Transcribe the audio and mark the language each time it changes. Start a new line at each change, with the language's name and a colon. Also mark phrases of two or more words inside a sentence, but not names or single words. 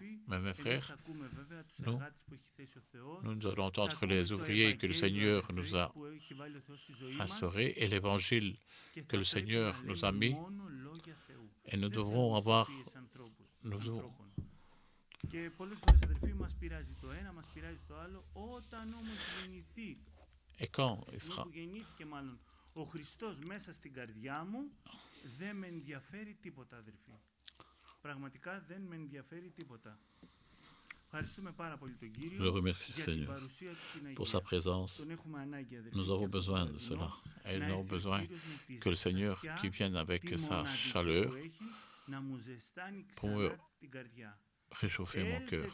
French: Mais mes frères, nous allons entendre les ouvriers que le Seigneur nous a instaurés et l'évangile que le Seigneur nous a mis. Et nous devrons avoir... Et quand il sera...
Greek: Ο Χριστός μέσα στην καρδιά μου δεν με ενδιαφέρει τίποτα, αδερφοί. Πραγματικά δεν με ενδιαφέρει τίποτα.
French: Je remercie le Seigneur pour sa présence. Nous avons besoin de cela. Et nous avons besoin que le Seigneur qui vienne avec sa chaleur pour me réchauffer mon cœur.